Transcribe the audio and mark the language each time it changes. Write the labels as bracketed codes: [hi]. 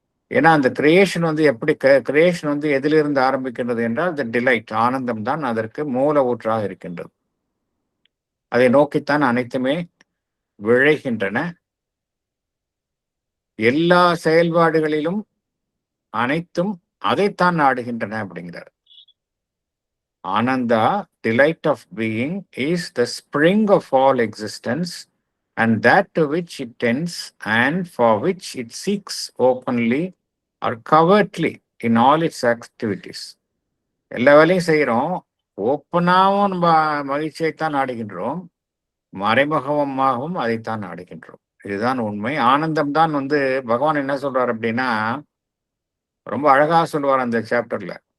[ta] ஏன்னா அந்த கிரியேஷன் வந்து எப்படி கிரியேஷன் வந்து எதிலிருந்து ஆரம்பிக்கின்றது என்றால் த டிலைட், ஆனந்தம் தான் அதற்கு மூல ஊற்றாக இருக்கின்றது. அதை நோக்கித்தான் அனைத்துமே விழைகின்றன. எல்லா செயல்பாடுகளிலும் அனைத்தும் அதைத்தான் நாடுகின்றன அப்படிங்கிறார். [en] Ananda, delight of being, is the spring of all existence, and that to which it tends and for which it seeks openly or covertly in all its activities. [ta] எல்லா வேலையும் செய்கிறோம், ஓப்பனாகவும் நம்ம மகிழ்ச்சியைத்தான் நாடுகின்றோம், மறைமுகமாகவும் அதைத்தான் நாடுகின்றோம். இதுதான் உண்மை. ஆனந்தம் தான் வந்து பகவான் என்ன சொல்றார் அப்படின்னா, ரொம்ப அழகாக சொல்லுவார் அந்த சாப்டர்ல.